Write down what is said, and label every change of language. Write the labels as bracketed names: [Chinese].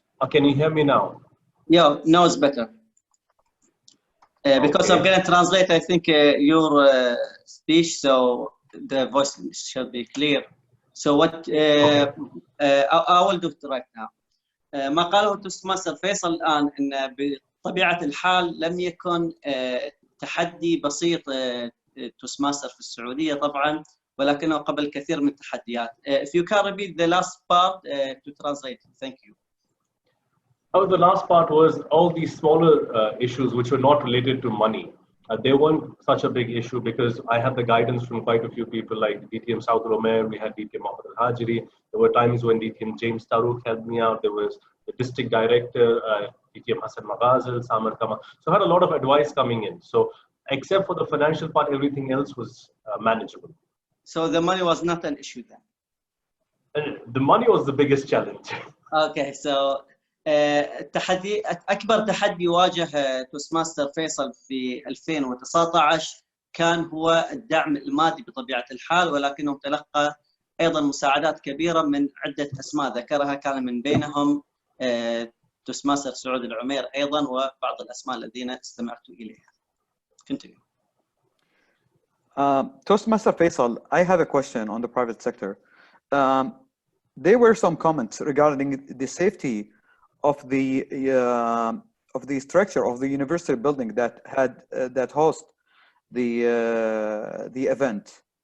[English] Can you hear me now? Yeah, now it's better. Because I'm going to translate, I think, your speech, so the voice should be clear. So what I will do it right now. [Arabic] ما قاله توستماستر فيصل الآن أن بطبيعة الحال لم يكن تحدي بسيط توستماستر في السعودية طبعا، ولكنه قبل كثير من التحديات. [English] If you can repeat the last part to translate, thank you. Oh, the last part was all these smaller issues which were not related to money. They weren't such a big issue, because I had the guidance from quite a few people like DTM Saud al-Umar, we had DTM al-Hajiri. There were times when DTM James Tarouk helped me out. There was the district director, DTM Hassan Maghazal, Samar Kama. So I had a lot of advice coming in. So except for the financial part, everything else was manageable. So the money was not an issue then? And the money was the biggest challenge. Okay, so [Arabic] التحدي أكبر تحدي واجه توستماستر فيصل في 2019 كان هو الدعم المادي بطبيعة الحال، ولكنه تلقى أيضا مساعدات كبيرة من عدة أسماء ذكرها، كان من بينهم توستماستر سعود العمير أيضا وبعض الأسماء الذين استمعت إليها. [English] Continue. Toastmaster Faisal, I have a question on the private sector. There were some comments regarding the safety of the structure of the university building that had that host the event.